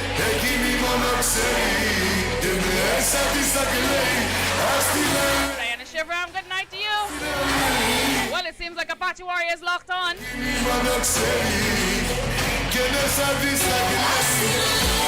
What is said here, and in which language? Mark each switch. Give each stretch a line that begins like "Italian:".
Greek: Εκείνη μόνο ξέρει και μέσα της θα κλαίει.
English: Diana Shivram, good night to you. Well, it seems like Apache Warrior is locked on.
Greek: Μόνο ξέρει και μέσα της θα κλαίει.